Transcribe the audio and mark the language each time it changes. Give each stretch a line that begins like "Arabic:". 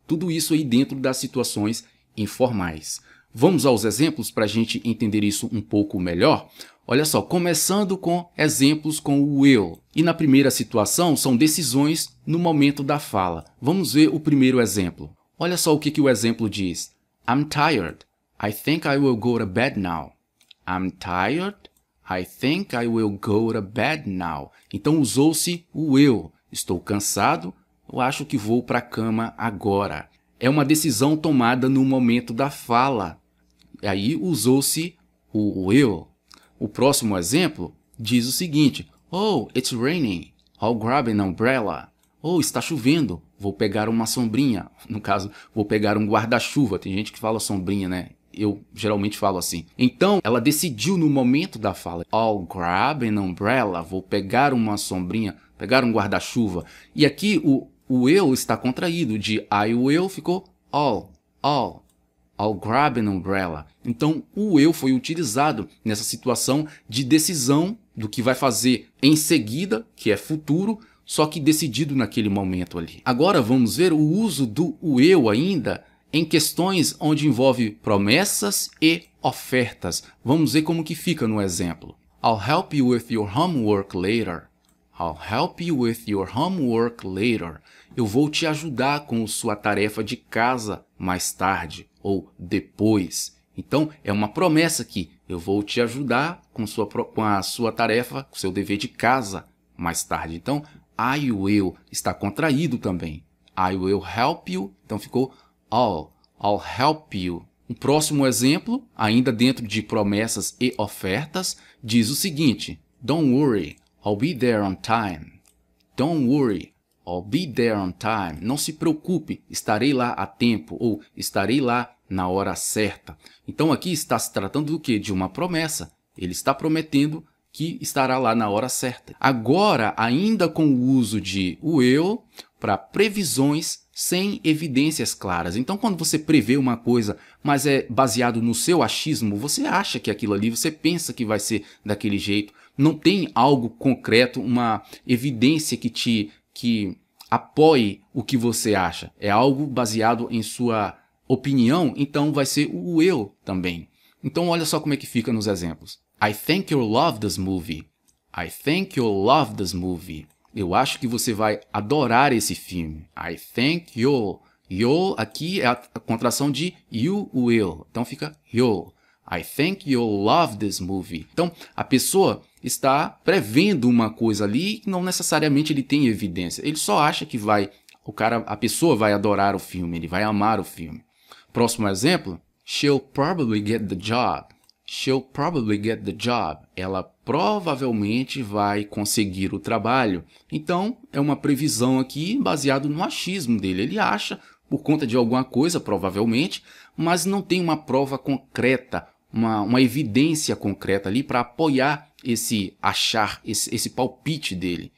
Portuguese: Tudo isso aí dentro das situações informais. Vamos aos exemplos para a gente entender isso um pouco melhor? Olha só, começando com exemplos com o will. E na primeira situação são decisões no momento da fala. Vamos ver o primeiro exemplo. Olha só o que o exemplo diz.
English: I'm tired. I think I will go to bed now. I'm tired. I think I will go to bed now.
Portuguese: Então usou-se o will. Estou cansado. Eu acho que vou para a cama agora. É uma decisão tomada no momento da fala. E aí usou-se o will. O próximo exemplo diz o seguinte.
English: Oh, it's raining. I'll grab an umbrella.
Portuguese: Oh, está chovendo. Vou pegar uma sombrinha. No caso, vou pegar um guarda-chuva. Tem gente que fala sombrinha, né? Eu geralmente falo assim. Então, ela decidiu no momento da fala.
English: I'll grab an umbrella.
Portuguese: Vou pegar uma sombrinha, pegar um guarda-chuva. E aqui o will está contraído. De I will ficou I'll.
English: I'll grab an umbrella.
Portuguese: Então, o will foi utilizado nessa situação de decisão do que vai fazer em seguida, que é futuro, só que decidido naquele momento ali. Agora vamos ver o uso do will ainda em questões onde envolve promessas e ofertas. Vamos ver como que fica no exemplo.
English: I'll help you with your homework later. I'll help you with your homework later.
Portuguese: Eu vou te ajudar com sua tarefa de casa mais tarde ou depois. Então, é uma promessa aqui. Eu vou te ajudar com a sua tarefa, com o seu dever de casa mais tarde. Então, I will está contraído também.
English: I will help you.
Portuguese: Então ficou
English: I'll help you.
Portuguese: Um próximo exemplo, ainda dentro de promessas e ofertas, diz o seguinte:
English: Don't worry, I'll be there on time. Don't worry, I'll be there on time.
Portuguese: Não se preocupe, estarei lá a tempo ou estarei lá na hora certa. Então aqui está se tratando do quê? De uma promessa. Ele está prometendo que estará lá na hora certa. Agora, ainda com o uso de will para previsões sem evidências claras. Então, quando você prevê uma coisa, mas é baseado no seu achismo, você acha que aquilo ali, você pensa que vai ser daquele jeito, não tem algo concreto, uma evidência que apoie o que você acha. É algo baseado em sua opinião, então vai ser o will também. Então, olha só como é que fica nos exemplos.
English: I think you'll love this movie. I think you'll love this movie.
Portuguese: Eu acho que você vai adorar esse filme.
English: I think you'll.
Portuguese: You'll aqui é a contração de you will. Então fica you'll.
English: I think you'll love this movie.
Portuguese: Então a pessoa está prevendo uma coisa ali que não necessariamente ele tem evidência. Ele só acha que a pessoa vai adorar o filme, ele vai amar o filme. Próximo exemplo.
English: She'll probably get the job. She'll probably get the job.
Portuguese: Ela provavelmente vai conseguir o trabalho. Então, é uma previsão aqui baseado no achismo dele. Ele acha, por conta de alguma coisa, provavelmente, mas não tem uma prova concreta, uma evidência concreta ali para apoiar esse palpite dele.